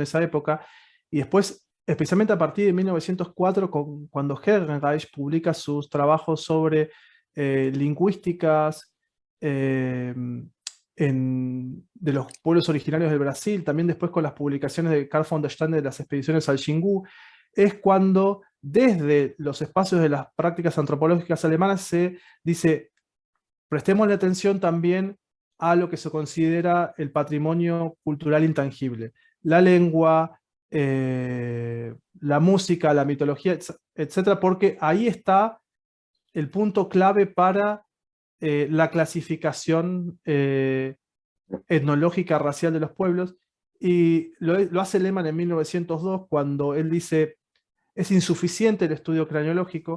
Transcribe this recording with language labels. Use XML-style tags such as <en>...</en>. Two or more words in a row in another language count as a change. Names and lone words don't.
<es>esa época, y después, especialmente a partir de 1904, cuando Herrenreich publica sus trabajos sobre lingüísticas de los pueblos originarios del Brasil, también después con las publicaciones de Carl von der Stein de las expediciones al Xingu, es cuando desde los espacios de las prácticas antropológicas alemanas se dice, prestémosle atención también a lo que se considera el patrimonio cultural intangible, la lengua, la música, la mitología, etcétera, porque ahí está el punto clave para la clasificación etnológica racial de los pueblos, y lo hace Lehmann en 1902 cuando él dice, es insuficiente el estudio craneológico.</es>